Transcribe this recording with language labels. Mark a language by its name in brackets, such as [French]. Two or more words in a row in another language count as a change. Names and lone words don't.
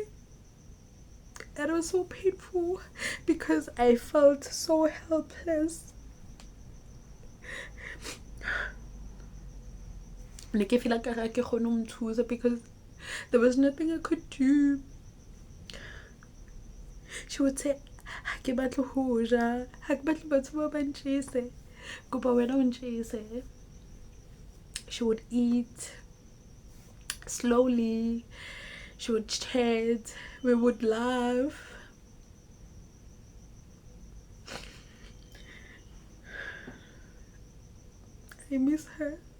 [English] And it was so painful because I felt so helpless. Because there was nothing I could do. She would say, [Southern Sotho] "Ha ke batle ho ja, ha ke batle batho ba ba ntjese, kopa wena o ntjese." [English] She would eat slowly. She would chat. We would laugh. I miss her.